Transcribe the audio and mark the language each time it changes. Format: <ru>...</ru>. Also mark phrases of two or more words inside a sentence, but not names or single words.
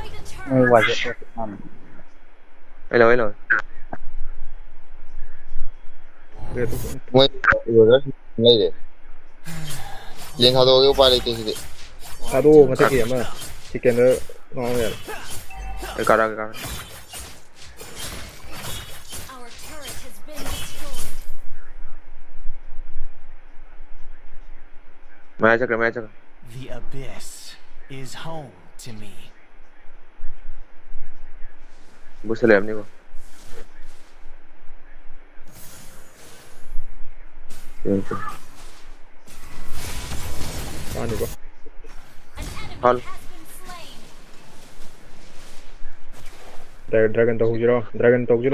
<mni>ꯑꯩ ꯂꯧ ꯃꯣꯏ ꯂꯩꯔꯦ ꯌꯦꯟ ꯊꯥꯗꯣꯛꯑꯒꯦ ꯎꯄꯥꯏ ꯂꯩꯇꯦ ꯁꯤꯗꯤ ꯊꯥꯗꯣꯛꯑꯣ ꯃꯊꯛꯀꯤ ꯑꯃ ꯆꯤꯀꯦꯟꯗ ꯉꯥꯎ ꯌꯥꯔꯦ ꯑꯩ ꯀꯥꯔꯛꯑꯒꯦ ꯃꯌꯥ ꯆꯠꯈ꯭ꯔꯦ</mni> <en>The abyss is home to me.</en> <mni>ꯕꯨꯁ ꯂꯩꯔꯝꯅꯤꯀꯣ ꯄꯥꯅꯤꯀꯣ ꯍꯜ ꯗ꯭ꯔꯥꯒꯟ ꯇꯧꯁꯤꯔꯣ</mni>